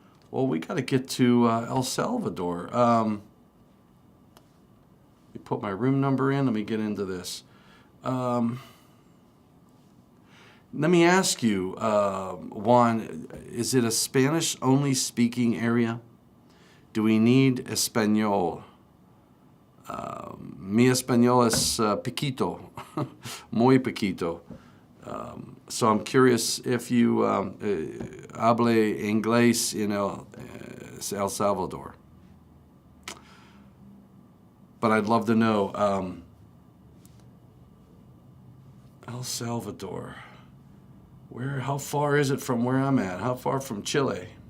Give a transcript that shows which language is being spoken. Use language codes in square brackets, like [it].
[en] Well, we got to get to El Salvador. Let me put my room number in. Let me get into this. Let me ask you, Juan, is it a Spanish-only speaking area? Do we need Espanol? [es] Mi español es piquito, muy piquito. [en] So I'm curious if you [es] hable inglés [en] in El Salvador. But I'd love to know, El Salvador. How far is it from where I'm at? How far from Chile?